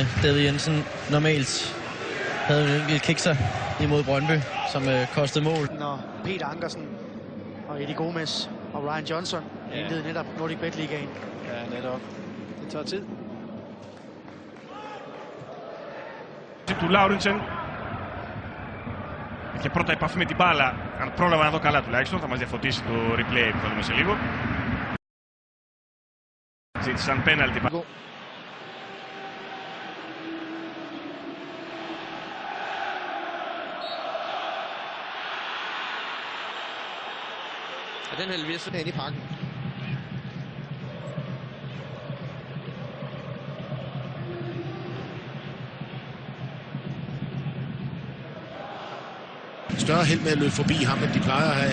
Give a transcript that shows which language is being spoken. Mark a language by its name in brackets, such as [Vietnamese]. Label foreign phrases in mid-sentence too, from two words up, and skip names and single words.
[Danish] David Jensen normalt havde en enkelt kikser imod Brøndby, som kostede mål. Når Peter Ankersen og Eddie Gomes og Ryan Johnson indledte netop Nordic Bet Ligaen. Ja, netop. Det tager tid. [Greek] Του Λάουριντσεν. Είχε πρώτα επαφή με την μπάλα. Αν πρόλαβα να δω καλά τουλάχιστον, θα μας διαφωτίσει το replay που θα δούμε σε λίγο. Ζήτησαν πέναλτι. [Danish] Og den halverer sådan ind i pakken. Større held med at løbe forbi ham, end de plejer at have.